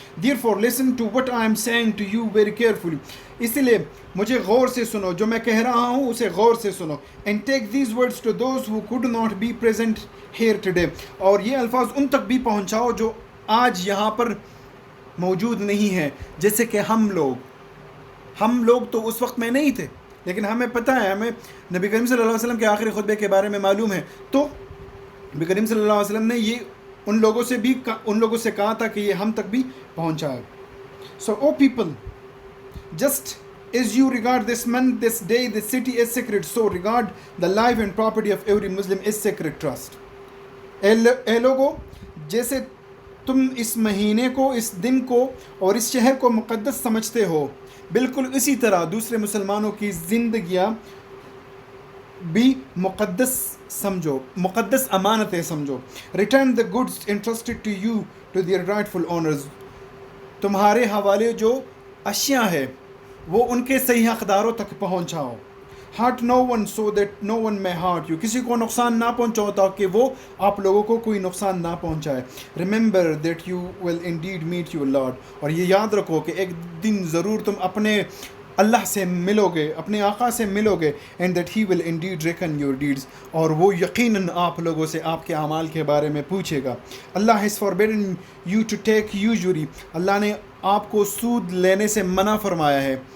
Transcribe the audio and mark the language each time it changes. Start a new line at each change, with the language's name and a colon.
English: Therefore listen to what I am saying to you very carefully.
Urdu: اس لیے مجھے غور سے سنو, جو میں کہہ رہا ہوں اسے غور سے سنو.
English: And take these words to those who could not be present here today.
Urdu: اور یہ الفاظ ان تک بھی پہنچاؤ جو آج یہاں پر موجود نہیں ہیں. جیسے کہ ہم لوگ تو اس وقت میں نہیں تھے, لیکن ہمیں پتہ ہے, ہمیں نبی کریم صلی اللہ علیہ وسلم کے آخری خطبے کے بارے میں معلوم ہے. تو نبی کریم صلی اللہ علیہ وسلم نے یہ ان لوگوں سے کہا تھا کہ یہ ہم تک بھی پہنچا ہے.
English: So, O people, just as you regard this month, this day, this city as sacred, so regard the life and property of every Muslim as sacred trust.
Urdu: اے لوگو, جیسے تم اس مہینے کو, اس دن کو اور اس شہر کو مقدس سمجھتے ہو, بالکل اسی طرح دوسرے مسلمانوں کی زندگیاں بھی مقدس سمجھو, مقدس امانتیں سمجھو.
English: Return the goods entrusted to you to their rightful owners.
Urdu: تمہارے حوالے جو اشیاء ہے وہ ان کے صحیح حقداروں تک پہنچاؤ.
English: Hurt no one so that no one may hurt you.
Urdu: کسی کو نقصان نہ پہنچاؤ تاکہ وہ آپ لوگوں کو کوئی نقصان نہ پہنچائے.
English: Remember that you will indeed meet your Lord.
Urdu: اور یہ یاد رکھو کہ ایک دن ضرور تم اپنے اللہ سے ملو گے, اپنے آقا سے ملو گے.
English: And that he will indeed reckon your deeds.
Urdu: اور وہ یقیناً آپ لوگوں سے آپ کے اعمال کے بارے میں پوچھے گا.
English: Allah has forbidden you to take usury.
Urdu: اللہ نے آپ کو سود لینے سے منع فرمایا ہے.